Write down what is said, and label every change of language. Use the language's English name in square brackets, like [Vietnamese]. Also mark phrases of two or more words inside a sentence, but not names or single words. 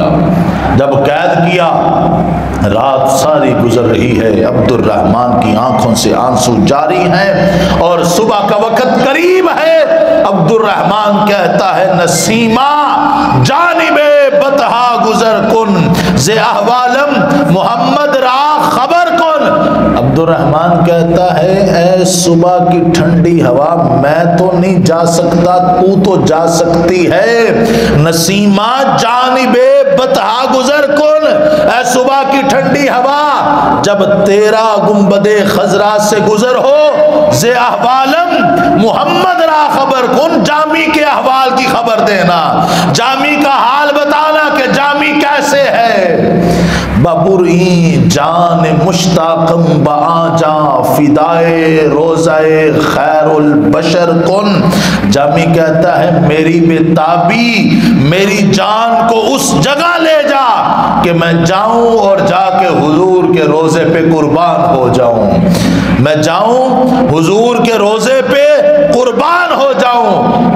[Urdu] جب قید کیا، رات ساری گزر رہی ہے، عبد الرحمن کی آنکھوں سے آنسو جاری ہیں اور صبح کا وقت قریب ہے۔ عبد الرحمن کہتا ہے [Persian] نسیمہ جانب بطحا گزر کن ز احوالم محمد را خبر کن۔ [Urdu] عبد الرحمن کہتا ہے اے صبح کی ٹھنڈی ہوا، میں تو نہیں جا سکتا، تو تو جا سکتی ہے۔ [Persian] نسیمہ جانب بطحا گزر کن، [Urdu] اے صبح کی ٹھنڈی ہوا جب تیرا گنبد خضرا سے گزر ہو، [Persian] ز احوالم محمد را خبر کن، [Urdu] جامی کے احوال کی خبر دینا، جامی کا حال بتانا کہ جامی کیسے ہے۔ [Persian] ببرئی جان مشتاقم بآجا فدائے روزائے خیر البشر کن۔ [Urdu] جامی کہتا ہے میری بےتابی، میری جان کو اس جگہ لے جا کہ میں جاؤں اور جا کے حضور کے روزے پہ قربان ہو جاؤں، میں جاؤں حضور کے روزے پہ قربان ہو جاؤں۔